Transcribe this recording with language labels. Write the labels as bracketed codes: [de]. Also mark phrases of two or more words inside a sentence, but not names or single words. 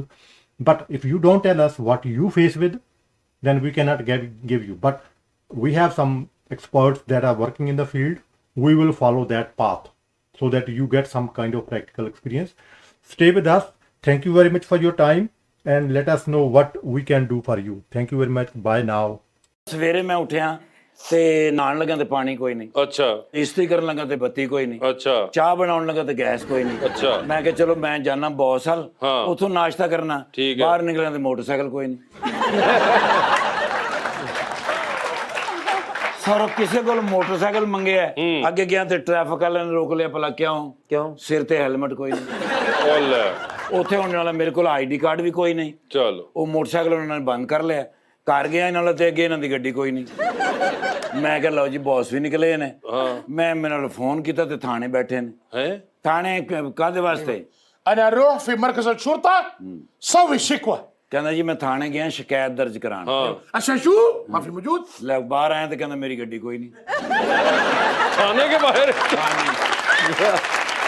[en] But if you don't tell us what you face with, then we cannot give you. But we have some experts that are working in the field. We will follow that path so that you get some kind of practical experience. Stay with us. Thank you very much for your time, and let us know what we can do for you. Thank you very much. Bye now. [pa] ਸਵੇਰੇ ਮੈਂ ਉੱਠਿਆ ਤੇ ਨਹਾਉਣ ਲੱਗਾ ਤੇ ਪਾਣੀ ਕੋਈ ਨਹੀਂ, ਅੱਛਾ ਇਸਤਰੀ ਕਰਨ ਲੱਗਾ ਤੇ ਬੱਤੀ ਕੋਈ ਨਹੀਂ, ਅੱਛਾ ਚਾਹ ਬਣਾਉਣ ਲੱਗਾ ਤੇ ਗੈਸ ਕੋਈ ਨਹੀਂ। ਅੱਛਾ ਮੈਂ ਕਿਹਾ ਚਲੋ ਮੈਂ ਜਾਣਾ ਬੌਸ ਹਲ, ਹਾਂ। ਉੱਥੋਂ ਨਾਸ਼ਤਾ ਕਰਨਾ, ਠੀਕ ਹੈ। ਬਾਹਰ ਨਿਕਲਿਆ ਤੇ ਮੋਟਰਸਾਈਕਲ ਕੋਈ ਨਹੀਂ। ਸਰ ਕਿਸੇ ਕੋਲ ਮੋਟਰਸਾਈਕਲ ਮੰਗਿਆ, ਅੱਗੇ ਗਿਆ ਤੇ ਟ੍ਰੈਫਿਕ ਵਾਲਿਆਂ ਨੇ ਰੋਕ ਲਿਆ, ਭਲਾ ਕਿਉਂ ਸਿਰ ਤੇ ਹੈਲਮਟ ਕੋਈ ਨਹੀਂ। ਉਹ ਲੈ ਉੱਥੇ ਹੋਣ ਵਾਲਾ ਮੇਰੇ ਕੋਲ ਆਈਡੀ ਕਾਰਡ ਵੀ ਕੋਈ ਨਹੀਂ। ਚਲੋ ਉਹ ਮੋਟਰਸਾਈਕਲ ਉਹਨਾਂ ਨੇ ਬੰਦ ਕਰ ਲਿਆ। ਘਰ ਗਿਆ ਇਹਨਾਂ ਨਾਲ ਤੇ ਅੱਗੇ ਇਹਨਾਂ ਦੀ ਗੱਡੀ ਕੋਈ ਨਹੀਂ। ਮੈਂ ਕਿਹਾ ਲਓ ਜੀ ਬੌਸ ਵੀ ਨਿਕਲੇ ਨੇ। ਮੈਂ ਮੇਰੇ ਨਾਲ ਫੋਨ ਕੀਤਾ ਤੇ ਥਾਣੇ ਬੈਠੇ ਨੇ। ਹੈ ਥਾਣੇ ਕਾਹਦੇ ਵਾਸਤੇ? [ar] أنا أروح في مركز الشرطة سوي شكوى [pa] ਕਹਿੰਦਾ ਜੀ ਮੈਂ ਥਾਣੇ ਗਿਆ ਸ਼ਿਕਾਇਤ ਦਰਜ ਕਰਾਉਣ। [ar] عشان شو؟ ما في موجود؟ [pa] ਲੈ ਬਾਹਰ ਆਇਆ ਤੇ ਕਹਿੰਦਾ ਮੇਰੀ ਗੱਡੀ ਕੋਈ ਨਹੀਂ। ਖਾਣੇ ਕੇ ਬਾਹਰ